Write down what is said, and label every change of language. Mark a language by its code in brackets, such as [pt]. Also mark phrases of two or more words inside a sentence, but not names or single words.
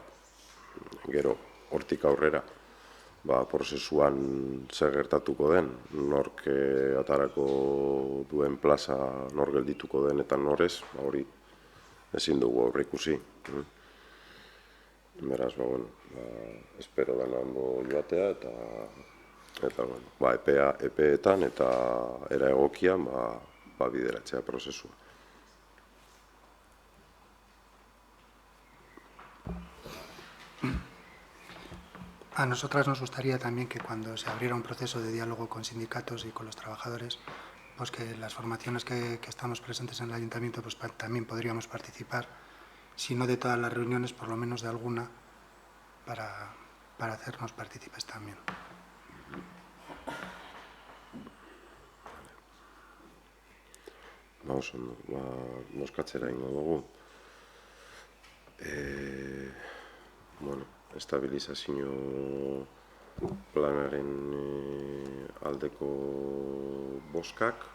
[eu] Gero, hortik aurrera, prozesuan zer gertatuko den, nork atarako duen plaza nor geldituko den eta norez, hori ezin dugu aurreikusi. Beraz, espero dena ondo joatea eta epeetan eta era egokian bideratzea prozesua. [es] A nosotras nos gustaría también que cuando se abriera un proceso de diálogo con sindicatos y con los trabajadores, pues que las formaciones que estamos presentes en el ayuntamiento pues también podríamos participar, si no de todas las reuniones, por lo menos de alguna, para hacernos partícipes también. [eu] Bozkatzera ingo dugu. Estabilizazio planaren aldeko bozkak.